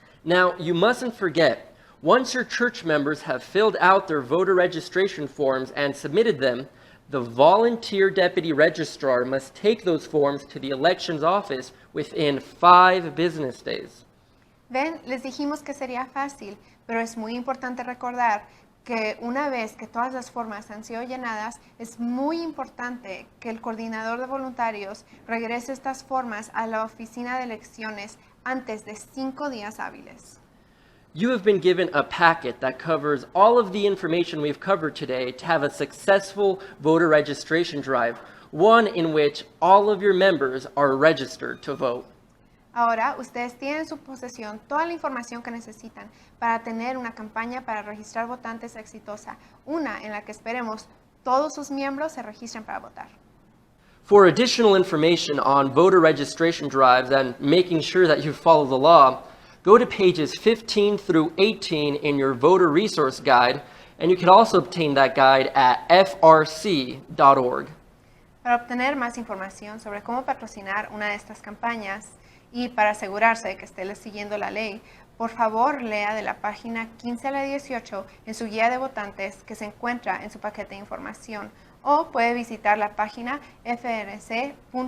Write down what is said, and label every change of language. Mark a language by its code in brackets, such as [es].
[en] Now, you mustn't forget, once your church members have filled out their voter registration forms and submitted them, the volunteer deputy registrar must take those forms to the elections office within 5 business days. [es] Ven, les dijimos que sería fácil, pero es muy importante recordar que una vez que todas las formas han sido llenadas, es muy importante que el coordinador de voluntarios regrese estas formas a la oficina de elecciones antes de 5 días hábiles. [en] You have been given a packet that covers all of the information we've covered today to have a successful voter registration drive, one in which all of your members are registered to vote. [es] Ahora, ustedes tienen en su posesión toda la información que necesitan para tener una campaña para registrar votantes exitosa, una en la que esperemos todos sus miembros se registren para votar. [en] For additional information on voter registration drives and making sure that you follow the law, go to pages 15 through 18 in your voter resource guide, and you can also obtain that guide at frc.org. [es] Para obtener más información sobre cómo patrocinar una de estas campañas y para asegurarse de que esté siguiendo la ley, por favor lea de la página 15 a la 18 en su guía de votantes que se encuentra en su paquete de información, o puede visitar la página frc.org.